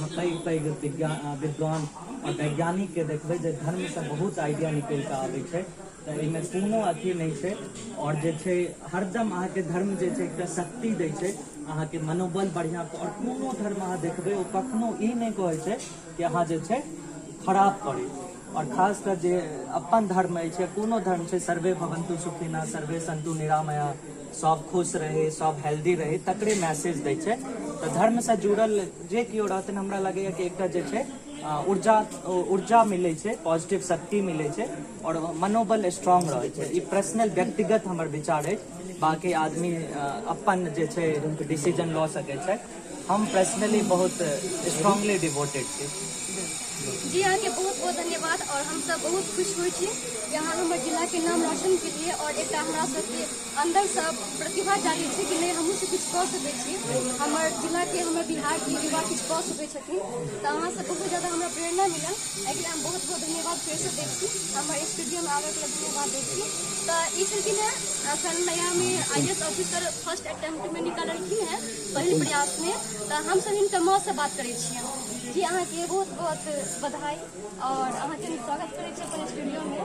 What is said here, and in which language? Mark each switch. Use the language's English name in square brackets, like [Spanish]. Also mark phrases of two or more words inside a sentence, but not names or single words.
[Maithili] अहाँ पैघ विद्वान और वैज्ञानिक के देखबै जे धर्म से बहुत आइडिया निकल के आबै छै, तो एहिमे कोनो अथी नहीं छै। और जे छै हरदम अहाँके धर्म जे छै एकटा शक्ति दै छै, अहाँके मनोबल बढ़िया। और कोनो धर्म अहाँ देखबै ओ कखनो ई नहीं कहै छै कि अहाँ जे छै खराब करी। और खास कर जे अपन धर्म छै, कोनो धर्म छै [Sanskrit] सर्वे भवन्तु सुखिनः सर्वे सन्तु निरामया, [Maithili] सब खुश रहे, सब हेल्दी रहे, तकरे मैसेज दै छै। तो धर्म से जुड़ल जे केओ रहथिन हमरा लगैया कि एकटा जे छै ऊर्जा मिले छै, पॉजिटिव शक्ति मिले छै और मनोबल स्ट्रांग रहे छै। ई पर्सनल व्यक्तिगत हमर विचार है, बाकी आदमी अपन जे छै डिसीजन लऽ सकै छै। हम पर्सनली बहुत [English] strongly devoted [Maithili] छी। जी, अहाँके बहुत बहुत धन्यवाद। और हम सब बहुत खुश हुई छी यहाँ हमारे जिला के नाम रोशन के लिए और एक हमरा सबके अंदर सब प्रतिभा जागृत है कि नहीं हमहूँ से कुछ कह सकै छी। हमारे जिला के हमारे बिहार के युवा कुछ कह सकै छथिन तो अहाँ से बहुत ज़्यादा हमरा प्रेरणा मिलल। एहि हम बहुत बहुत धन्यवाद फिर से दै छी, हमारे स्टूडियो में आबे के लिए धन्यवाद दै छी। तो ई छलखिन है अखन नया में [English] IAS officer first attempt [Maithili] में निकालखिन है पहिल प्रयास में। तो हम सब हिनकर माँ से बात करै छियै जी। अहाँ के बहुत बहुत बधाई और अहाँ के स्वागत करै छी अपन स्टूडियो में।